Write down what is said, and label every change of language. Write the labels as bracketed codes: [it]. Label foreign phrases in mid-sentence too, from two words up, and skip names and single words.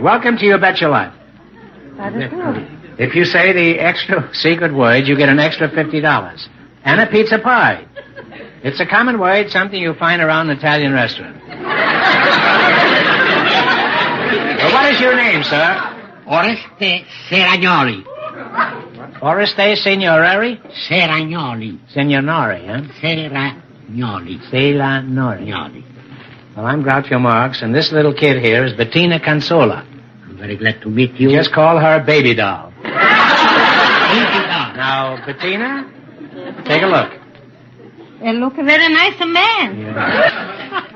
[en] Welcome to You Bet Your Life. That is good. If you say the extra secret word, you get an extra $50. And a pizza pie. It's a common word, something you'll find around an Italian restaurant. Well, what is your name, sir? Oreste Seragnoli. Oreste Signorari? Seragnoli. Signorari, huh? Seragnoli. Selanori. Well, I'm Groucho Marx, and this little kid here is Bettina Consola. I'm very glad to meet you. Just call her Baby Doll. Baby Doll. Now, Bettina, take a look. He look a very nice man. Yeah.